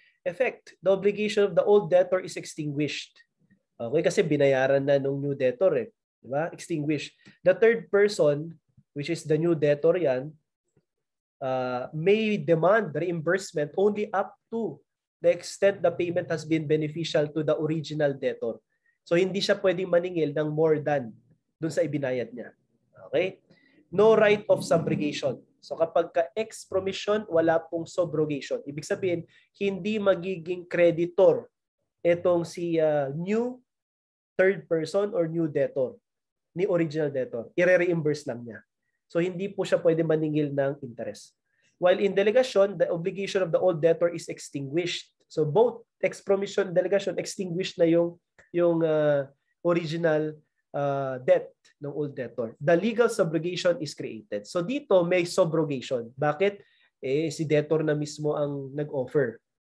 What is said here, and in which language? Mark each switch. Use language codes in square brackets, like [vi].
[en] Effect, the obligation of the old debtor is extinguished. Okay, [tl] kasi binayaran na nung [en] new debtor [tl] eh. Diba? [en] Extinguished. The third person, which is the new debtor yan, may demand reimbursement only up to the extent the payment has been beneficial to the original debtor. [tl] So hindi siya pwedeng maningil ng [en] more than [tl] dun sa ibinayad niya. [en] Okay? No right of subrogation. [tl] So kapag ka-expromission, wala pong subrogation. Ibig sabihin, hindi magiging creditor itong si new third person or new debtor ni original debtor. I-reimburse lang niya. So hindi po siya pwede maningil ng interest. [en] While in delegation, the obligation of the old debtor is extinguished. So both expromission and delegation, extinguished [tl] na yung [en] original debt ng old debtor. The legal subrogation is created. [tl] So dito may subrogation. Bakit? Si debtor na mismo ang nag-offer.